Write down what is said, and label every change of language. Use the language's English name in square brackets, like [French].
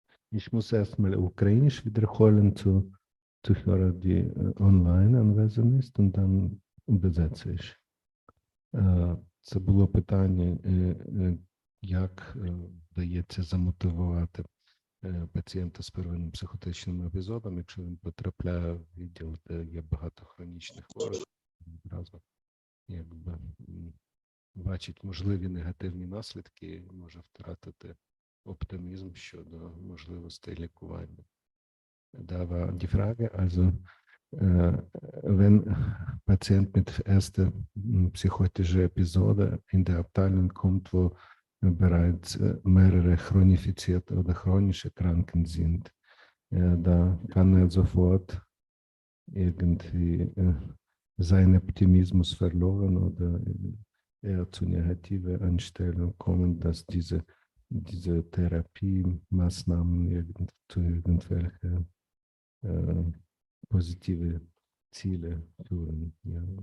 [German] Ich muss erstmal ukrainisch wiederholen zu Zuhörer, die online anwesend ist, und dann übersetze ich. [Ukrainian] Це було питання, як вдається замотивувати пацієнта з первинним психотичним епізодом, якщо він потрапляє в відділ, де є багато хронічних хворих, одразу якби бачить можливі негативні наслідки і може втратити оптимізм щодо можливостей лікування. [German] Da war die Frage, also wenn Patient mit erster psychotischer Episode in der Abteilung kommt, wo bereits mehrere chronifizierte oder chronische Kranken sind. Da kann er sofort irgendwie seinen Optimismus verloren oder eher zu negativer Einstellung kommen, dass diese Therapiemaßnahmen zu irgendwelchen positive Ziele führen. Ja.